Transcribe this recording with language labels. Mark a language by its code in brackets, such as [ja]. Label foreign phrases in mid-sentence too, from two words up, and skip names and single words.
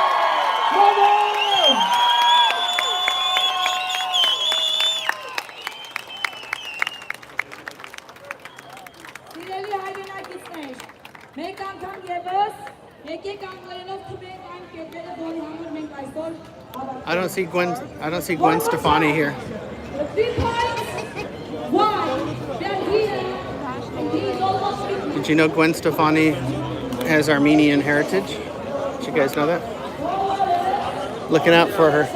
[hy] Սիրելի հայրենակիցներ, մեկ անգամ ևս, եկեք անգլերենով թվենք այն կետերը, որի համար մենք այսօր [en] I don't see Gwen Stefani here. The 3 points, why they're here, and he is almost 50. Did you know Gwen Stefani has Armenian heritage? Did you guys know that? Looking out for her.